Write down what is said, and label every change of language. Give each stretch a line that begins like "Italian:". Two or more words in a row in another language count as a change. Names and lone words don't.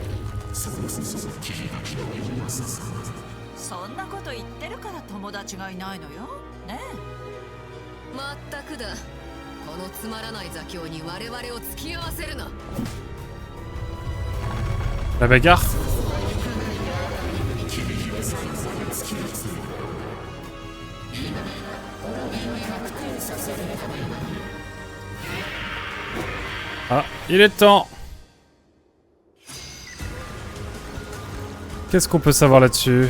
Japanese: そう君たちの言いなささ。そんなこと言ってるから友達がいないのよ。ねえ。まったくだ。このつまらない座興に我々を付き合わせるな。
French: La bagarre. Ah, il est temps. Qu'est-ce qu'on peut savoir là-dessus?